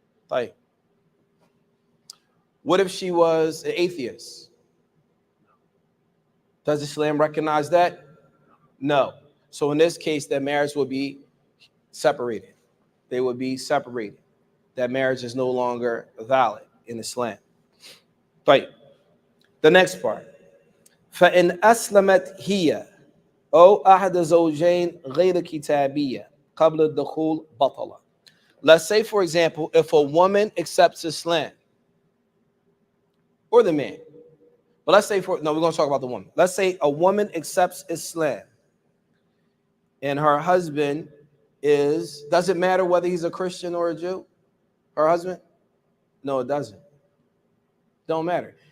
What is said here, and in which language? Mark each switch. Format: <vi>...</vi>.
<en>Like, what if she was an atheist? Does Islam recognize that? No. So in this case, that marriage will be separated. They would be separated. That marriage is no longer valid in Islam. But the next part.</en> <ar>فَإِنْ أَسْلَمَتْ هِيَ أو أحد زوجين غير كتابية قبل الدخول بطلة.</ar> <en>Let's say, for example, if a woman accepts Islam, or the man, but let's say we're going to talk about the woman. Let's say a woman accepts Islam and her husband does it matter whether he's a Christian or a Jew? Her husband? No, it doesn't. Don't matter.</en>